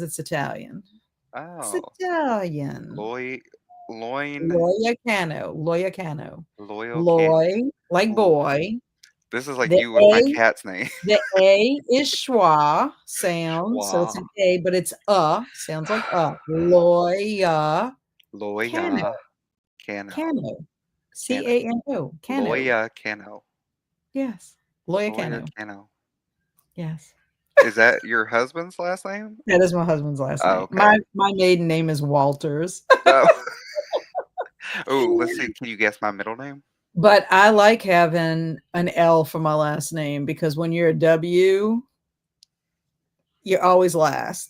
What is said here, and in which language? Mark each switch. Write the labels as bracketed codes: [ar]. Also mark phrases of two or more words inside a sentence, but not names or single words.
[en] It's Italian. It's Oh, Italian. loy, loin, Loyacano. Loyacano. loyal can. Loy, like Ooh, boy. this is like The you with my A cat's name. The A is schwa sound, so it's Schwa, an A, but it's sounds like Loya Cano, loya, cano, Cano, cano, Cano, Cano. loya, cano. Yes. Lawyer Loyacano. Cano. Yes. Is that your husband's last name? That is my husband's last Oh, name. okay. My maiden name is Walters. Oh, oh, let's see. Can you guess my middle name? But I like having an L for my last name because when you're a W, you're always last.